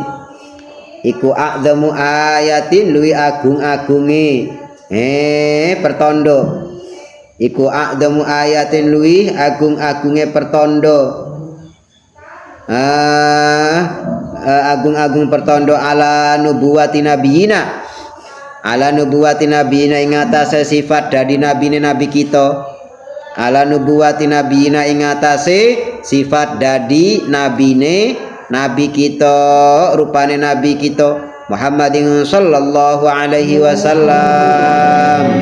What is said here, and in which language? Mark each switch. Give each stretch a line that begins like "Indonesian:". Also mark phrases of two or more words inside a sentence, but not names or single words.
Javanese: Iku
Arabic: a'dhamu ayatin
Javanese: luwi agung-agunge pertondo. Iku
Arabic: a'dhamu ayatin
Javanese: luwih agung-agunge pertondo. Agung-agung pertondo
Arabic: ala nubuwati nabiyina. Ala nubuwati nabiyina
Javanese: ing atase sifat dadi nabine nabi kita.
Arabic: Ala nubuwati nabiyina
Javanese: ing atase sifat dadi nabine nabi kita, rupane nabi kita
Arabic: Muhammadin sallallahu alaihi wasallam.